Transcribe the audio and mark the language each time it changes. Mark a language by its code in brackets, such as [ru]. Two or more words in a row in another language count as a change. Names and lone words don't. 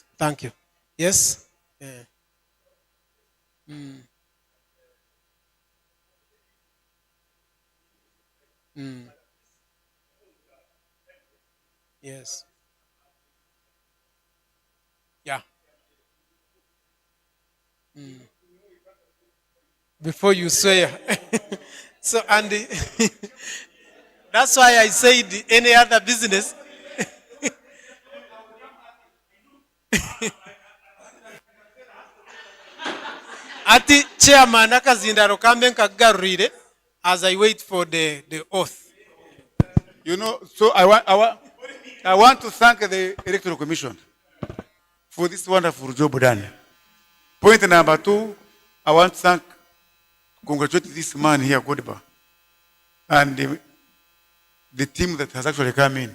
[en] Thank you. Yes? Yeah. Yes. Yeah. Before you swear. So, and that's why I said any other business. [nyn] Ati chairman akazindaro kambe nkagarurire [en] as I wait for the oath. You know, so I want to thank the Electoral Commission for this wonderful job done. Point number 2, I want to congratulate this man here, Godiba, and the team that has actually come in.